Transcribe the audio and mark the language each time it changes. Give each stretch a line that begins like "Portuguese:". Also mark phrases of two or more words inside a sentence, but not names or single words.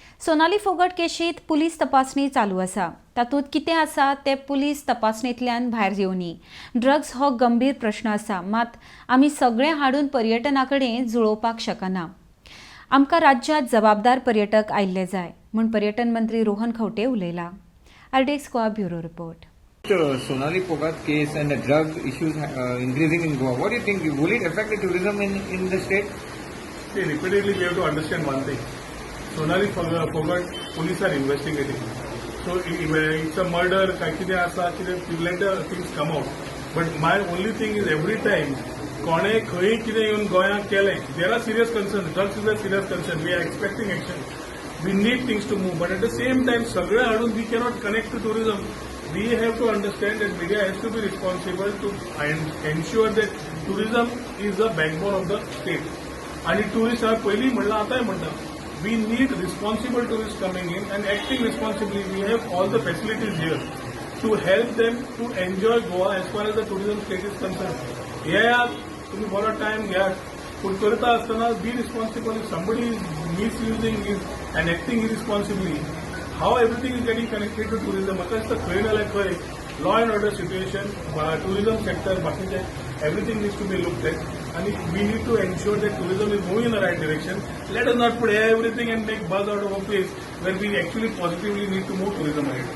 Konkani: सोनाली फोगट केशीत पुलीस तपासणी चालू आसा। तातूंत कितें आसा ते पुलीस तपासणींतल्यान भायर येवनी। ड्रग्स हो गंभीर प्रश्न आसा, मात आमी सगळें हाडून पर्यटनाकडेन जुळोवपाक शकना। आमकां राज्यांत जबाबदार पर्यटक आयिल्ले जाय म्हूण पर्यटन मंत्री रोहन खंवटे उलयला। आरडीएक्स गोवा ब्युरो रिपोर्ट.
English: Sonali Phogat case and the drug issues increasing in Goa. What do you think? Will it affect the tourism in the state? See, repeatedly we have to understand one thing. Sonali Phogat, police are investigating. So it's a murder, let the things come out. But my only thing is every time,
Konkani: कोणे खंय कितें येवन गोंयांत केलें,
English: there are serious concerns. Drugs is a serious concern. We are expecting action. We need things to move. But at the same time,
Konkani: सगळे हाडून
English: we cannot connect to tourism. We have to understand that media has to be responsible to ensure that tourism is the backbone of the state. And tourists are
Konkani: पहिली म्हणलं आतांय म्हणटा.
English: We need responsible tourists coming in and acting responsibly. We have all the facilities here to help them to enjoy Goa as far as the tourism state is concerned. Yeah,
Konkani: तुम्ही बरो टाइम घ्या. पूण करता आसतना
English: be responsible. If somebody is misusing it and acting irresponsibly, how everything is getting connected to tourism?
Konkani: म्हाका दिसता खंय ना खंय
English: law and order situation, tourism sector, बाकीचे everything needs to be looked at, and we need to ensure that tourism is moving in the right direction. Let us not put everything and make buzz out of a place where we actually positively need to move tourism ahead.